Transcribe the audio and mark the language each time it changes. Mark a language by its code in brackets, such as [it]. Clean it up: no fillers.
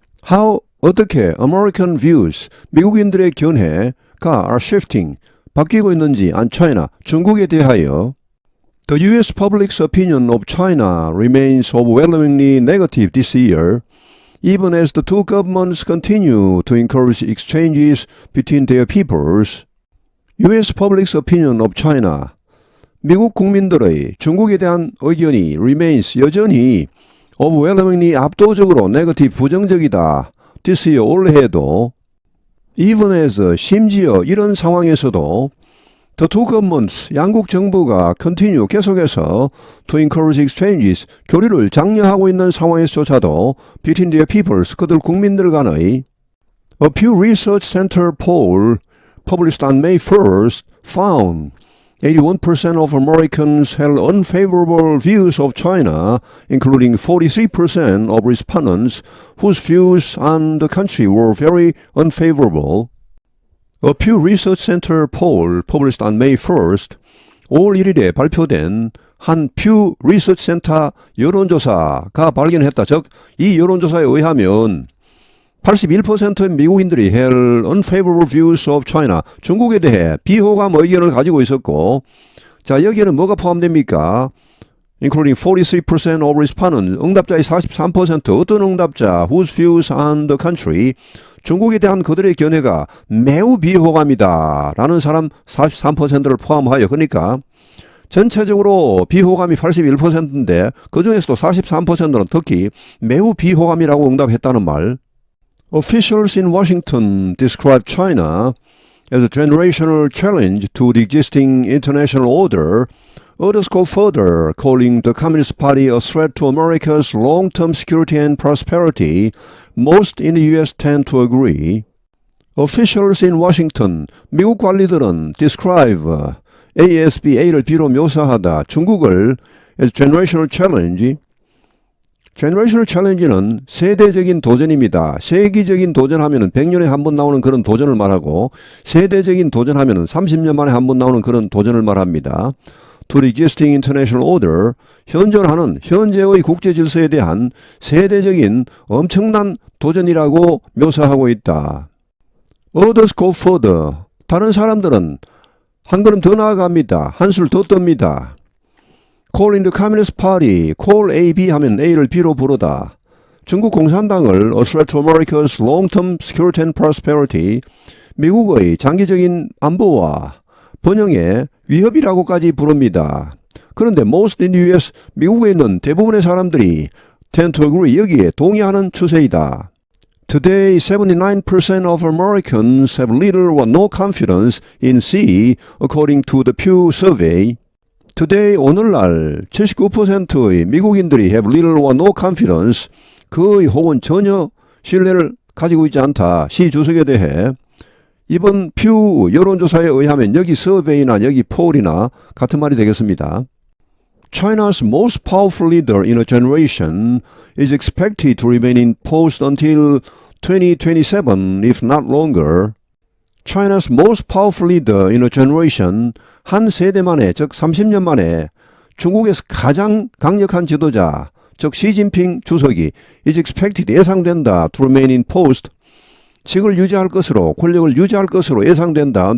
[en] how [ko] 어떻게 [en] American views, [ko] 미국인들의 견해가 [en] are shifting, [ko] 바뀌고 있는지 [en] on China, [ko] 중국에 대하여 [en] The U.S. public's opinion of China remains overwhelmingly negative this year, even as the two governments continue to encourage exchanges between their peoples. U.S. public's opinion of China, [ko] 미국 국민들의 중국에 대한 의견이 [en] remains, [ko] 여전히 [en] overwhelmingly [ko] 압도적으로 [en] negative, [ko] 부정적이다. [en] this year, [ko] 올해에도 [en] even as, [ko] 심지어 이런 상황에서도 [en] the two governments, [ko] 양국 정부가 [en] continue, [ko] 계속해서 [en] to encourage exchanges, [ko] 교류를 장려하고 있는 상황에서조차도 [en] between their peoples, [ko] 그들 국민들 간의 [en] A Pew Research Center poll published on May 1st found 81% of Americans held unfavorable views of China, including 43% of respondents whose views on the country were very unfavorable. A Pew Research Center poll published on May 1st, [ko] 5월 1일에 발표된 한 Pew Research Center 여론조사가 발견했다. 즉, 이 여론조사에 의하면 81%의 미국인들이 [en] held unfavorable views of China, [ko] 중국에 대해 비호감 의견을 가지고 있었고, 자, 여기에는 뭐가 포함됩니까? [en] Including 43% of respondents, [ko] 응답자의 43%, 어떤 응답자, [en] whose views on the country, [ko] 중국에 대한 그들의 견해가 매우 비호감이다 라는 사람 43%를 포함하여, 그러니까 전체적으로 비호감이 81%인데 그 중에서도 43%는 특히 매우 비호감이라고 응답했다는 말. [en] Officials in Washington describe China as a generational challenge to the existing international order. Others go further, calling the Communist Party a threat to America's long-term security and prosperity. Most in the U.S. tend to agree. Officials in Washington, [ko] 미국 관리들은 [en] describe [ko] ASBA를 B로 묘사하다 중국을 [en] as generational challenge. [ko] generational challenge는 세대적인 도전입니다. 세기적인 도전하면은 100년에 한 번 나오는 그런 도전을 말하고 세대적인 도전하면은 30년 만에 한 번 나오는 그런 도전을 말합니다. [en] To the existing international order, [ko] 현존하는 현재의 국제 질서에 대한 세대적인 엄청난 도전이라고 묘사하고 있다. [en] Others go further. [ko] 다른 사람들은 한 걸음 더 나아갑니다. 한술 더 떱니다. [en] Calling the Communist Party, call A, B [ko] 하면 A를 B로 부르다. 중국 공산당을 [en] a threat to America's long-term security and prosperity, [ko] 미국의 장기적인 안보와 번영의 위협이라고까지 부릅니다. 그런데 [en] most in the US, [ko] 미국에 있는 대부분의 사람들이 [en] tend to agree, [ko] 여기에 동의하는 추세이다. [en] Today, 79% of Americans have little or no confidence in C, according to the Pew survey. [ko] Today, 오늘날 79%의 미국인들이 [en] have little or no confidence, [ko] 거의 혹은 전혀 신뢰를 가지고 있지 않다. C 주석에 대해. 이번 퓨 여론조사에 의하면 여기 서베이나 여기 폴이나 같은 말이 되겠습니다. [en] China's most powerful leader in a generation is expected to remain in post until 2027, if not longer. China's most powerful leader in a generation, [ko] 한 세대 만에, 즉 30년 만에 중국에서 가장 강력한 지도자, 즉 시진핑 주석이 [en] is expected, [ko] 예상된다, [en] to remain in post, [ko] 직을 유지할 것으로, 권력을 유지할 것으로 예상된다.